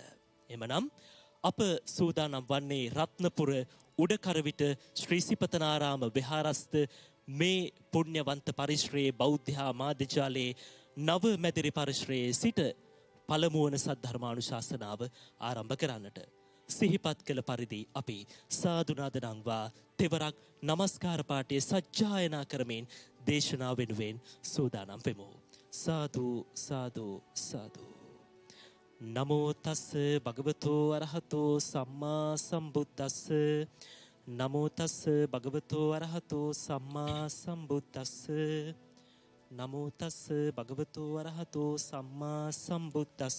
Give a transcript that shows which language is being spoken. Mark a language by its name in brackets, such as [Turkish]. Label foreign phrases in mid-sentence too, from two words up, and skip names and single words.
[Sinhala] එමනම් අප සූදානම් වන්නේ රත්නපුර උඩකරවිට ශ්‍රී සිපතනාරාම විහාරස්ථ මේ පුණ්‍යවන්ත පරිශ්‍රයේ බෞද්ධ මාධ්‍යජාලයේ නව මැදිරි පරිශ්‍රයේ සිට පළමුවන සද්ධර්මානුශාසනාව ආරම්භ කරන්නට. සිහිපත් කළ පරිදි අපි සාදුනාද නංවා තෙවරක් නමස්කාර පාඨය සජ්ජායනා කරමින් දේශනාව වෙනුවෙන් සූදානම් වෙමු. සාදු සාදු සාදු. [Pali] නමෝ තස් භගවතෝ අරහතෝ සම්මා සම්බුද්දස්ස. නමෝ තස් භගවතෝ අරහතෝ සම්මා සම්බුද්දස්ස. නමෝ තස් භගවතෝ අරහතෝ සම්මා සම්බුද්දස්ස.